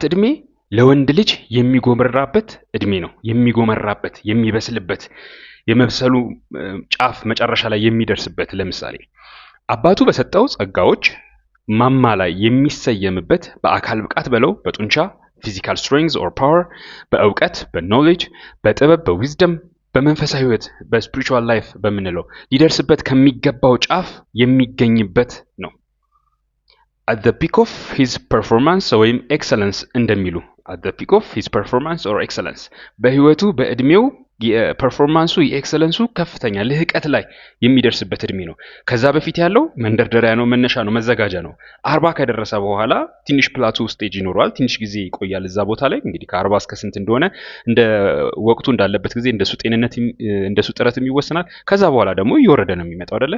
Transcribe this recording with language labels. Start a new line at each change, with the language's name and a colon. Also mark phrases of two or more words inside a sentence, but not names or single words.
Amharic: እድሜ ለወንድ ልጅ የሚጎመራበት እድሜ ነው። የሚጎመራበት፣ የሚበስልበት፣ የመብሰሉ ጫፍ መጨረሻ ላይ የሚደርስበት። ለምሳሌ አባቱ በሰጠው ጸጋዎች ማማ ላይ የሚሰየምበት፣ በአካል ብቃት በለው፣ በጡንቻ
English: physical strength or power፣
Amharic: በእውቀት በኖሌጅ፣ በጥበብ በዊዝደም፣ በመንፈሳዊ ህይወት
English: spiritual life
Amharic: በምንለው ሊደርስበት ከሚገባው ጫፍ የሚገኝበት ነው።
English: at the peak of his performance
Amharic: ወይም ኤክሰለንስ እንደሚሉ
English: at the peak of his performance or excellence
Amharic: በህይወቱ በእድሜው የፐርፎርማንሱ የኤክሰለንሱ ከፍተኛ ልህቀት ላይ የሚደርስበት እድሜ ነው። ከዛ በፊት ያለው መንደርደሪያ ነው፣ መነሻ ነው፣ መዘጋጃ ነው። 40 ከደረሰ በኋላ ትንሽ
English: plateau stage
Amharic: ይኖራል፣ ትንሽ ጊዜ ይቆያል እዛ ቦታ ላይ። እንግዲህ ከ40 እስከ ስንት እንደሆነ እንደ ወቅቱ እንዳለበት ጊዜ እንደሱ ጤንነት እንደሱ ጥረትም ይወሰናል። ከዛ በኋላ ደግሞ እየወረደ ነው የሚመጣው አይደለ?